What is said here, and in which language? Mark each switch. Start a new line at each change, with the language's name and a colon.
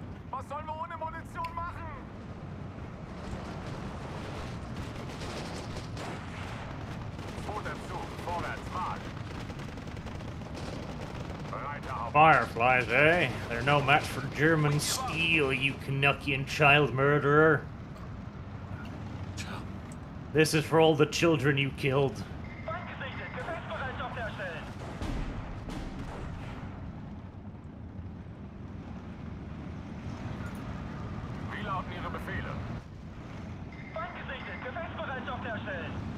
German: Was sollen wir ohne Munition machen? Zweiter Zug, vorwärts, Marsch. Breiter auf.
English: Fireflies, eh? They're no match for German steel, you Canuckian child murderer. This is for all the children you killed.
German: Feind gesichtet, Gefechtsbereitschaft herstellen. Wie lauten Ihre Befehle? Feind gesichtet, Gefechtsbereitschaft herstellen.